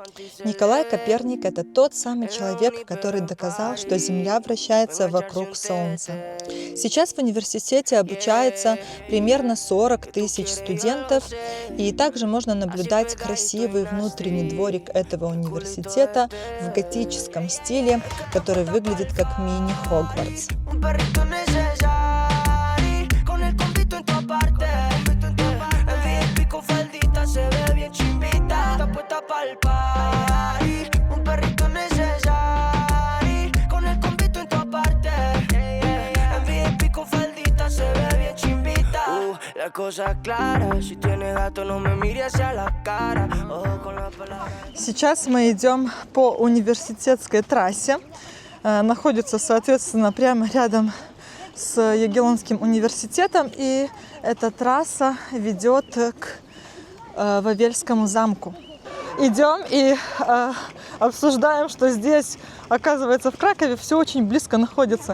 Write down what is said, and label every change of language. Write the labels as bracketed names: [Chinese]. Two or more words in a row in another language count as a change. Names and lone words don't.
[Russian] Николай Коперник – это тот самый человек, который доказал, что Земля вращается вокруг Солнца. Сейчас в университете обучается примерно 40 тысяч студентов. И также можно наблюдать красивый внутренний дворик этого университета в готическом стиле, который выглядит как мини-Хогвартс. [Spanish] Un perrito necesario, con el convito en tu parte. En VIP con faldita se ve bien chimbita. Está puesta pa'l party. Un perrito necesario, con el convito en tu parte. En VIP con faldita se ve bien chimbita. La cosa clara, si tienes gato no me mires hacia la cara. Ojo con la palabra. [Russian] Сейчас мы идем по университетской трассе. Находится, соответственно, прямо рядом с Ягеллонским университетом. И эта трасса ведет к Вавельскому замку. Идем и обсуждаем, что здесь, оказывается, в Кракове все очень близко находится.